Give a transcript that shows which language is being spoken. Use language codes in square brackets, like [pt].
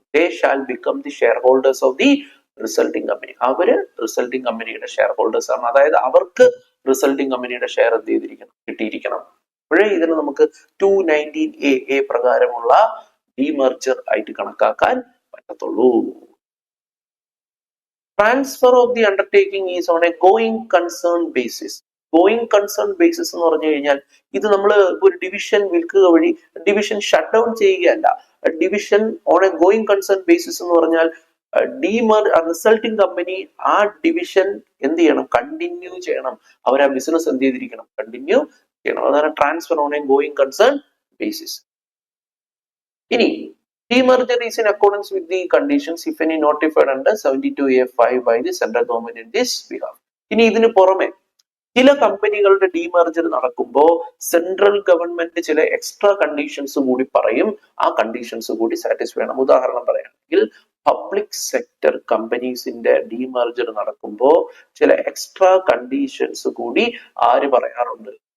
[en] They shall become the shareholders of the resulting company. [ml] അവര് resulting കമ്പനിയുടെ share holders ആണ്. അതായത് അവർക്ക് റിസൾട്ടിങ് കമ്പനിയുടെ ഷെയർ എന്ത് ചെയ്തിരിക്കണം? കിട്ടിയിരിക്കണം. അപ്പോഴേ ഇതിന് നമുക്ക് 219A പ്രകാരമുള്ള ഡീമർജർ ആയിട്ട് കണക്കാക്കാൻ പറ്റത്തുള്ളൂ. [en] Transfer of the undertaking is on a going concern basis. [ml] Going concern basis എന്ന് പറഞ്ഞു കഴിഞ്ഞാൽ ഇത് നമ്മൾ ഒരു ഡിവിഷൻ വിൽക്കുക വഴി division shut down ചെയ്യുകയല്ല. Division on A going concern basis എന്ന് പറഞ്ഞാൽ റിസൾട്ടിങ് കമ്പനി ആ ഡിവിഷൻ എന്ത് ചെയ്യണം? കണ്ടിന്യൂ ചെയ്യണം. അവർ ആ ബിസിനസ് എന്ത് ചെയ്തിരിക്കണം? കണ്ടിന്യൂ ചെയ്യണം. അതാണ് transfer on A going concern basis. [en] ഇനി demerger is in accordance with the conditions if any notified under 72A(5) by the central government in this behalf. [ml] ഇനി ഇതിന് പുറമെ ചില കമ്പനികളുടെ ഡീമർജർ നടക്കുമ്പോൾ സെൻട്രൽ ഗവൺമെന്റ് ചില എക്സ്ട്രാ കണ്ടീഷൻസ് കൂടി പറയും. ആ കണ്ടീഷൻസ് കൂടി സാറ്റിസ്ഫൈ ചെയ്യണം. ഉദാഹരണം പറയുകയാണെങ്കിൽ പബ്ലിക് സെക്ടർ കമ്പനീസിന്റെ ഡീമർജർ നടക്കുമ്പോൾ ചില എക്സ്ട്രാ കണ്ടീഷൻസ് കൂടി ആര് പറയാറുണ്ട്?